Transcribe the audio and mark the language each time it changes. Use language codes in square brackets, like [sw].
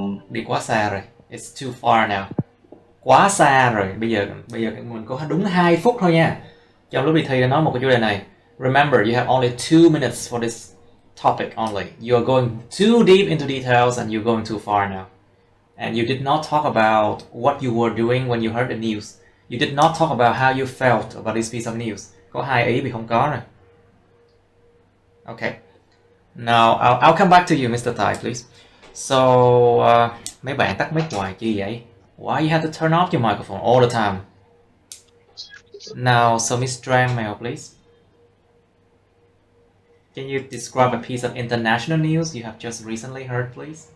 [vi] Đi quá xa rồi. [en] It's too far now. [vi] quá xa rồi. Bây giờ mình có đúng 2 phút thôi nha. Trong lúc đi thi nói một cái chủ đề này. [en] Remember, you have only 2 minutes for this topic only. You are going too deep into details and you're going too far now. And you did not talk about what you were doing when you heard the news. You did not talk about how you felt about this piece of news. [vi] Có 2 ý bị không có rồi. [en] Okay. Now, I'll come back to you, Mr. Tai, please. [vi] So, mấy bạn tắt mic hoài chi vậy? [en] Why you have to turn off your microphone all the time? Now, so Miss Trang Mel, please. Can you describe a piece of international news you have just recently heard, please?